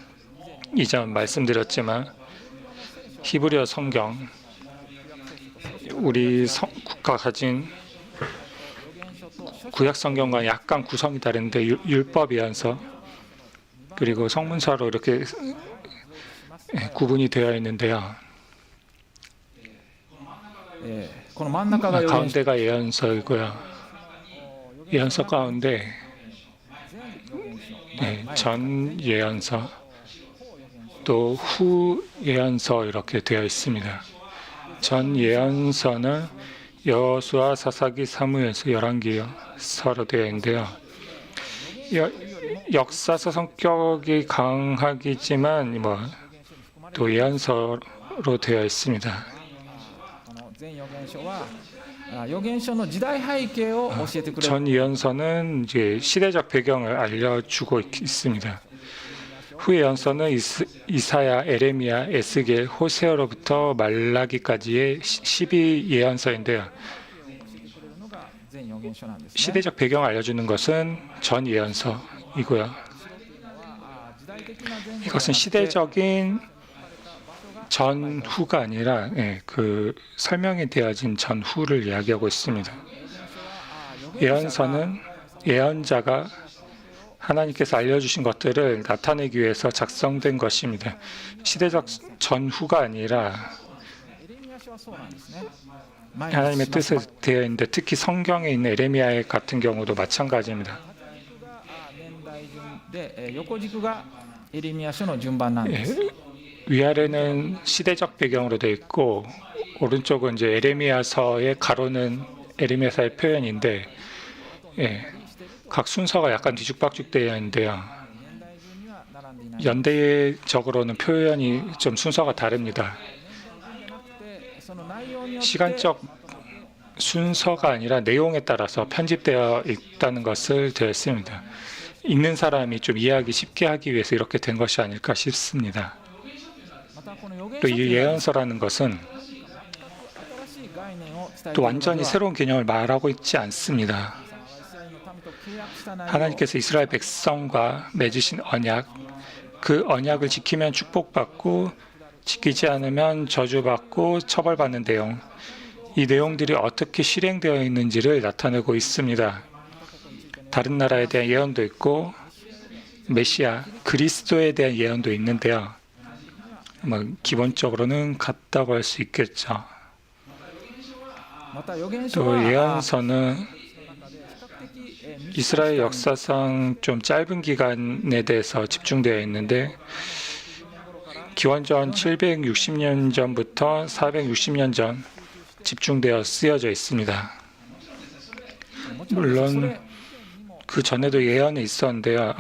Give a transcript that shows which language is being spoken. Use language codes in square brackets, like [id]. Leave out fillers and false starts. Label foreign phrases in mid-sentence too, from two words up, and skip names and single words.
[ko] 이전 말씀드렸지만 히브리어 성경 우리 국가 가진 구약 성경과 약간 구성이 다른데 율법 예언서 그리고 성문서로 이렇게 구분이 되어 있는데요. [ja] この真ん中が預言書 [ko] 가운데가 예언서이고요. 예언서 가운데 전 예언서 또 후 예언서 이렇게 되어 있습니다. 전 예언서는 여호수아, 사사기, 사무엘서, 열왕기서로 되어 있는데요. 역사서 성격이 강하기지만 또 예언서로 되어 있습니다. [ja] この全預言書は預言書の時代背景を教えてくれる [ko] 전 예언서는 이제 시대적 배경을 알려주고 있습니다. 후 예언서는 이사야, 에레미야, 에스겔, 호세아로부터 말라기까지의 12 예언서인데요. [ja] のが全預言書なんですね。 [ko] 시대적 배경을 알려주는 것은 전 예언서이고요. [ja] 時代的な前後 [ko] 이것은 시대적인 전후가 아니라 그 설명이 되어진 전후를 이야기하고 있습니다. 예언서는 예언자가 하나님께서 알려주신 것들을 나타내기 위해서 작성된 것입니다. 시대적 전후가 아니라 [ja] エレミヤ書はそうなんですね。 [ko] 하나님의 뜻에 되어 있는데 특히 성경에 있는 에레미야 같은 경우도 마찬가지입니다. [ja] 年代順で横軸がエレミヤ書の順番なんです。 [ko] 위아래는 시대적 배경으로 되어 있고 오른쪽은 이제 에레미야서의 가로는 에레미야서의 표현인데 각 순서가 약간 뒤죽박죽 되어 있는데요. [ja] 年代順には並んでいない。 [ko] 연대적으로는 표현이 좀 순서가 다릅니다. [ja] その内容によって [ko] 시간적 순서가 아니라 내용에 따라서 편집되어 있다는 것을 되어 있습니다. 읽는 사람이 좀 이해하기 쉽게 하기 위해서 이렇게 된 것이 아닐까 싶습니다. [ja] またこの預言 [ko] 또 [ja] 書 [ko] 이 예언서라는 것은 [ja] 新しい概念を伝えてい [ko] 또 [ja] るので [ko] 완전히 [ja] は [ko] 새로운 개념을 말하고 있지 않습니다. [ja] イスラエルの民と契約した内容 [ko] 하나님께서 이스라엘 백성과 맺으신 언약, 그 언약을 지키면 축복받고 지키지 않으면 저주받고 처벌받는 내용, 이 내용들이 어떻게 실행되어 있는지를 나타내고 있습니다. 다른 나라에 대한 예언도 있고 메시아, 그리스도에 대한 예언도 있는데요. 기본적으로는 같다고 할 수 있겠죠. [ja] また預言書 [ko] 또 [ja] は [ko] 예언서는 [ja] 比較的 [ko] 이스라엘 역사상 좀 짧은 기간에 대해서 집중되어 있는데 기원전 760년 전부터 460년 전 집중되어 쓰여져 있습니다. 물론 그 전에도 예언이 있었는데요.